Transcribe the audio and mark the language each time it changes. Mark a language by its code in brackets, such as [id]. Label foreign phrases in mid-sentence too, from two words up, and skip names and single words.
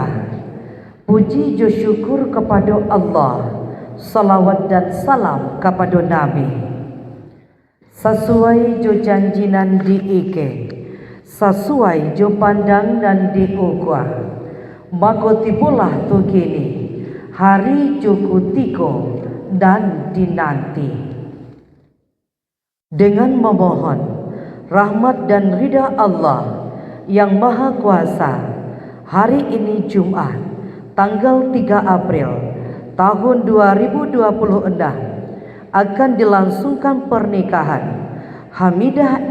[id] Puji jo syukur kepada Allah, salawat dan salam kepada Nabi. [min] Sesuai jo janjinan diike, sesuai jo pandang dan diukwa, maka tibulah tu kini hari cukutiko dan dinanti. [id] Dengan memohon rahmat dan ridha Allah yang Maha Kuasa, hari ini Jumat tanggal 3 April tahun 2026 akan dilangsungkan pernikahan Hamidah